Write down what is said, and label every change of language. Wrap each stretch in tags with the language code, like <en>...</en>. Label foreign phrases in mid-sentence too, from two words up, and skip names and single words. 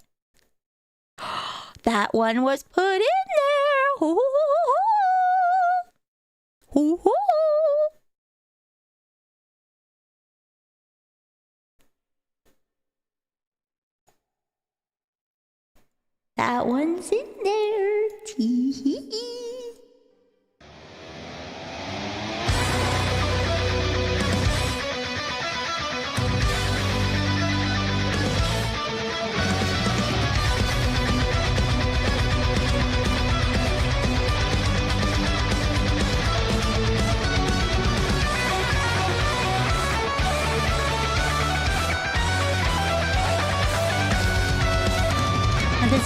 <en>That one was put in there. Hoo hoo hoo hoo. Hoo hoo. That one's in there. Tee-hee-hee. There's a</en>